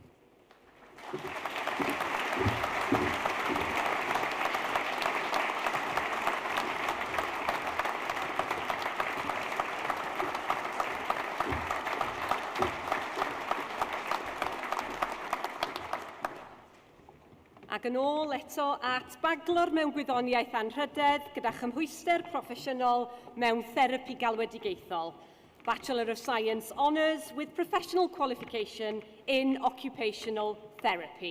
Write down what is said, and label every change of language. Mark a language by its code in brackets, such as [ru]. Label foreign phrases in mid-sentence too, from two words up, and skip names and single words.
[cy] Ac yn ôl eto at baglor mewn gwyddoniaeth anrhydedd gyda chymhwyster proffesiynol mewn Therapi Galwedigaethol. [en] Bachelor of Science Honours with professional qualification in Occupational Therapy.